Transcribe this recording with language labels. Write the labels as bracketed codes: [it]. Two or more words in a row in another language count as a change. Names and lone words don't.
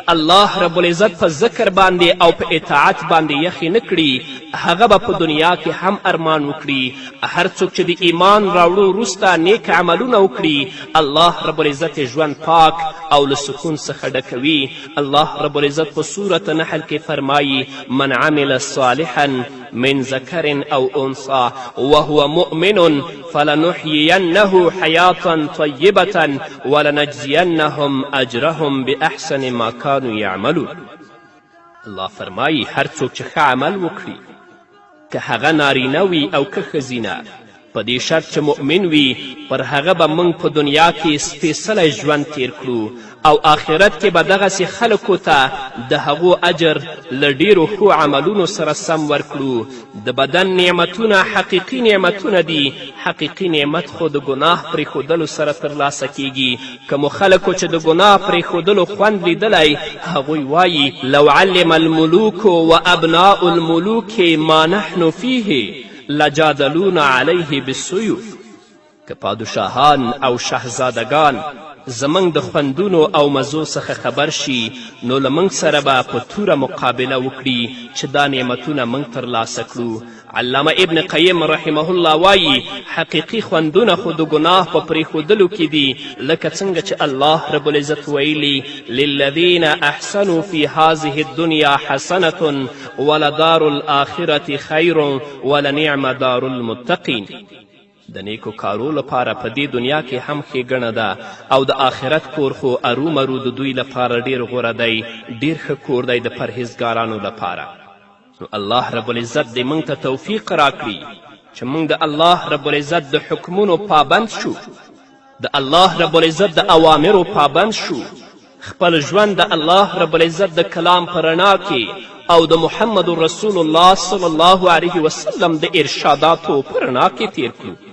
[ps] الله رب العزت په ذکر باندې او په اطاعت باندې یخې نه کړي هغه به په دنیا کې هم ارمان وکړي هر څوک چې د ایمان راوړو وروسته نیک عملونه وکړي الله رب العزت ژوند پاک او له سکون څخه ډکوي الله رب العزت په سورة نحل کې فرمایي [ar] من عمل صالحا من ذکر او انثى وهو مؤمن فلنحيينه حياة طيبة ولنجزينهم اجرهم باحسن ما كانوا يعملون [ps] الله فرمایي هر څوک چې ښه عمل وکړي که هغه نارینه وي او که ښځینه په دې شرط چې مؤمن وي پر هغه به موږ په دنیا کې سپېڅلی ژوند تیر کړو او آخرت کې به دغسې خلکو ته د هغو اجر له ډیرو ښو عملونو سره سم ورکړو د بدن نعمتونه حقیقي نعمتونه دي حقیقي نعمت خو د ګناه پرېښودلو سره ترلاسه کیږي کومو خلکو چې د ګناه پرېښودلو خوند لیدلی هغوی وایي [ar] لو علم الملوک و ابناء الملوک ما نحن فیه لجادلون علیه بالسیوف [ps] که پادشاهان او شهزادگان زموږ د خوندونو او مزو څخه خبر شي نو له موږ سره به په توره مقابله وکړي چې دا نعمتونه موږ ترلاسه کړو علامه ابن قیم [ar] رحمه الله [ps] وایي حقیقي خوندونه خو د ګناه په پرېښودلو کې دي لکه څنګه چې الله رب العزت ویلي [ar] للذین احسنوا فی هذه الدنیا حسنة ولدار الآخرة خیر ولنعم دار المتقین [ps] د نیکو کارو لپاره په دې دنیا کې هم ښېګڼه ده او د آخرت کور خو ارومرو د دوی لپاره ډیر غوره دی ډیر ښه کور دی د پرهیزګارانو لپاره نو الله رب العزت دې موږ ته توفیق راکړي چې موږ د الله رب العزت د حکمونو پابند شو د الله رب العزت د اوامرو پابند شو خپل ژوند د الله رب العزت د کلام په رڼا کې او د محمد رسول الله [ar] صلی الله علیه وسلم [ps] د ارشاداتو په رڼا کې تیر کړو